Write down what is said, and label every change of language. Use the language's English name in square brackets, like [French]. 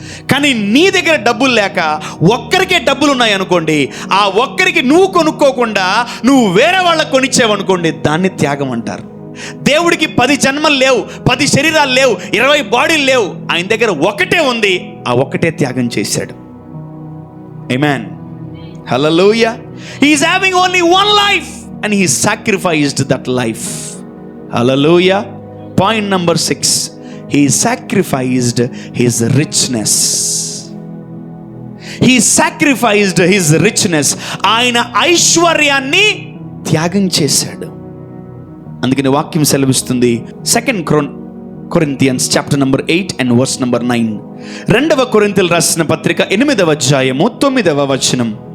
[Telugu] కానీ నీ దగ్గర డబ్బులు లేక ఒక్కరికే డబ్బులు ఉన్నాయి అనుకోండి, ఆ ఒక్కరికి నువ్వు కొనుక్కోకుండా నువ్వు వేరే వాళ్ళకి కొనిచ్చావనుకోండి, దాన్ని త్యాగం అంటారు. దేవుడికి 10 జన్మలు లేవు, 10 శరీరాలు లేవు, 20 బాడీలు లేవు. ఆయన దగ్గర ఒకటే ఉంది, ఆ ఒక్కటే త్యాగం చేశాడు. ఆమేన్. హల్లెలూయా. [English] He is having only one life and he sacrificed that life. Hallelujah. Point number 6. He sacrificed his richness. He sacrificed his richness. [Telugu] ఆయన ఐశ్వర్యాన్ని త్యాగం చేశాడు. అందుకని వాక్యం సెలవిస్తుంది, [English] 2 Corinthians chapter number 8 and verse number 9. [Telugu] 2 కొరింథీయులు రాసిన పత్రిక 8వ అధ్యాయము 9వ వచనం.